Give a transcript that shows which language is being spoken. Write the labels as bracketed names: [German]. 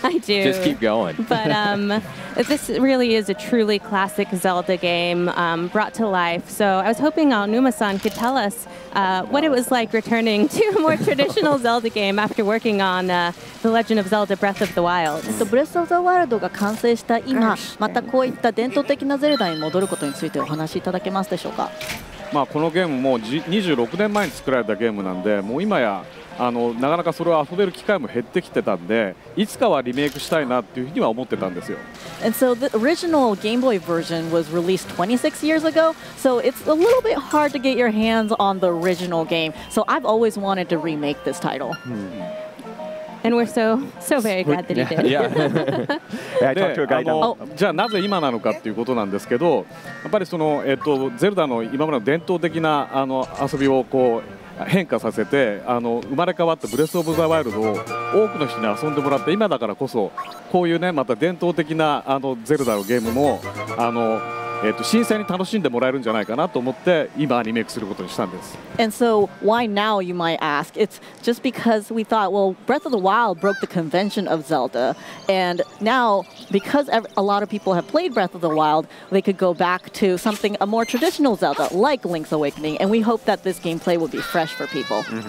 [English] I do. Just keep going. But this really is a truly classic Zelda game brought to life. So I was hoping Aonuma-san could tell us what it was like returning to a more traditional Zelda game after working on The Legend of Zelda Breath of the Wild. [Japanese] Breath of the Wild が完成した今、またこういった伝統的なゼルダに戻ることについてお話しいただけますでしょうか。このゲームも26年前に作られたゲームなんで、もう今やなかなかそれを遊べる機会も減ってきてたんで、いつかはリメイクしたいなっていうふうには思ってたんですよ。 [English] And so the original Game Boy version was released 26 years ago, so it's a little bit hard to get your hands on the original game. So I've always wanted to remake this title. And we're so very glad that he did. I talked to a guy now. [Japanese] じゃあなぜ今なのかっていうことなんですけど、やっぱりそのゼルダの今までの伝統的な遊びをこう変化させて生まれ変わったブレスオブザワイルドを多くの人に遊んでもらって、今だからこそこういうねまた伝統的なゼルダのゲームも新鮮に楽しんでもらえるんじゃないかなと思って今リメイクすることにしたんです。 [English] And so why now, you might ask? It's just because we thought, well, Breath of the Wild broke the convention of Zelda, and now because a lot of people have played Breath of the Wild, they could go back to something a more traditional Zelda like Link's Awakening, and we hope that this gameplay will be fresh for people.